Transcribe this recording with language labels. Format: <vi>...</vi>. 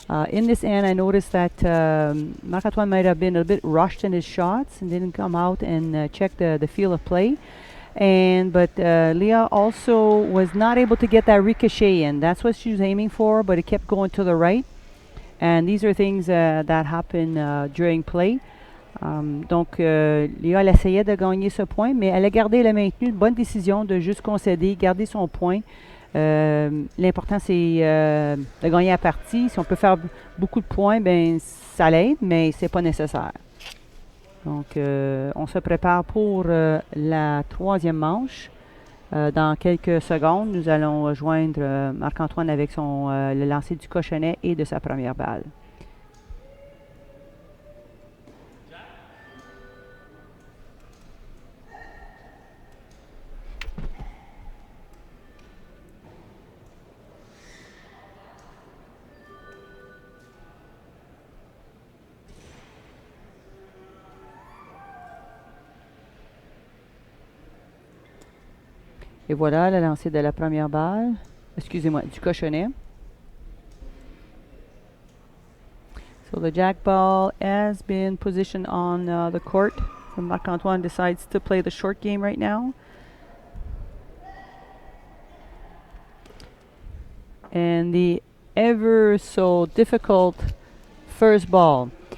<en>In this end, I noticed that Marc-Antoine might have been a bit rushed in his shots and didn't come out and check the field of play. But Leah also was not able to get that ricochet in. That's what she was aiming for, but it kept going to the right. And these are things that happen during play.</en> <fr>Donc, Léa, elle essayait de gagner ce point, mais elle a gardé le maintenu. Une bonne décision de juste concéder, garder son point. L'important, c'est de gagner la partie. Si on peut faire beaucoup de points, ben ça l'aide, mais c'est pas nécessaire. Donc, on se prépare pour la troisième manche. Dans quelques secondes, nous allons joindre Marc-Antoine avec le lancer du cochonnet et de sa première balle. Et voilà le lancer de la première balle. Excusez-moi, du cochonnet.</fr> <en>So the jack ball has been positioned on the court. So Marc-Antoine decides to play the short game right now. And the ever so difficult first ball.</en>